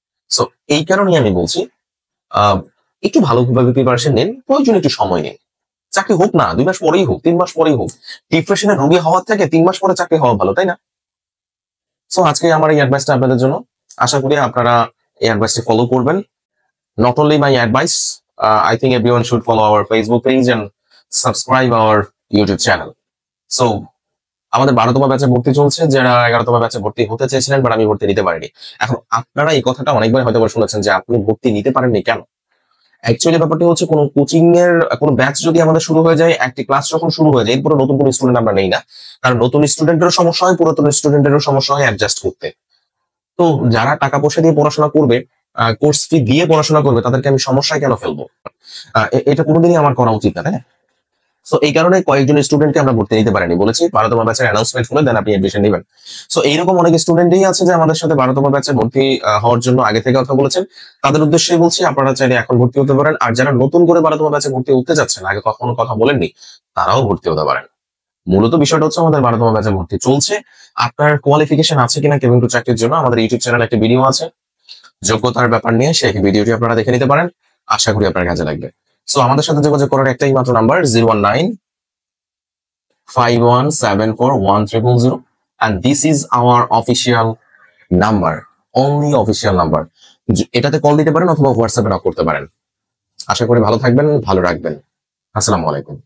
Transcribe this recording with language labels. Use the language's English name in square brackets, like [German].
[Bangla] So এই কারণেই আমি বলছি আহ একটু ভালোভাবে প্রিপারেশন নিন, প্রয়োজন একটু সময় নিন। চাকরি হোক না 2 মাস পরেই হোক, 3 মাস পরেই হোক, ডিপ্রেশনের রোগী হওয়ার থেকে 3 মাস পরে চাকরি হওয়া ভালো, তাই না? সো আজকে আমার এই অ্যাডভাইসটা আপনাদের জন্য। আশা করি আপনারা এই অ্যাডভাইসটি ফলো করবেন। [English] Not only my advice, I think everyone should follow our Facebook page and subscribe our YouTube channel. [Bangla] So আমাদের 12তম ব্যাচে ভর্তি চলছে, যারা 11তম ব্যাচে ভর্তি হতে চেয়েছিলেন বাট আমি ভর্তি নিতে পারিনি। এখন আপনারা এই কথাটা অনেকবার হয়তো শুনেছেন যে আপনি ভর্তি নিতে পারেননি কেন। অ্যাকচুয়ালি ব্যাপারটি হচ্ছে কোনো কোচিং এর কোনো ব্যাচ যদি আমাদের শুরু হয়ে যায়, একটি ক্লাস যখন শুরু হয়ে যায়, এরপরে নতুন কোনো স্টুডেন্ট আমরা নেই না। কারণ নতুন স্টুডেন্টেরও সমস্যা হয়, পুরাতন স্টুডেন্টেরও সমস্যা হয় অ্যাডজাস্ট করতে। তো যারা টাকা পয়সা দিয়ে পড়াশোনা করবে, কোর্স ফি দিয়ে পড়াশোনা করবে, তাদেরকে আমি সমস্যায় কেন ফেলবো? এটা কোনোদিনই আমার করা উচিত না, তাই না? সো এই কারণে কয়েকজন স্টুডেন্টকে আমরা ভর্তি নিতে পারিনি, বলেছি 12তম ব্যাচের অ্যানাউন্সমেন্ট হলে দেন আপনি এডমিশন নেবেন। সো এইরকম অনেক স্টুডেন্টই আছে যে আমাদের সাথে 12তম ব্যাচে ভর্তি হওয়ার জন্য আগে থেকে কথা বলেছেন। তাদের উদ্দেশ্যে বলছি আপনারা চাইলে এখন ভর্তি হতে পারেন। আর যারা নতুন করে 12তম ব্যাচে ভর্তি হতে যাচ্ছেন, আগে কখনো কথা বলেননি, তারাও ভর্তি হতে পারেন। মূলত বিষয়টা হচ্ছে আমাদের 12তম ব্যাচে ভর্তি চলছে। আপনার কোয়ালিফিকেশন আছে কিনা কেবিন ক্রু চাকরির জন্য আমাদের ইউটিউব চ্যানেলে একটা ভিডিও আছে, যোগ্যতার ব্যাপার নিয়ে, সেই ভিডিওটি আপনারা দেখে নিতে পারেন। আশা করি আপনার কাজে লাগবে। সো আমাদের সাথে যোগাযোগ করার একটাই মাত্র number 01951741300, [English] and this is our official number, only official number. [Bangla] এটাতে কল দিতে পারেন অথবা হোয়াটসঅ্যাপে নক করতে পারেন। আশা করি ভালো থাকবেন, ভালো রাখবেন। আসসালামু আলাইকুম।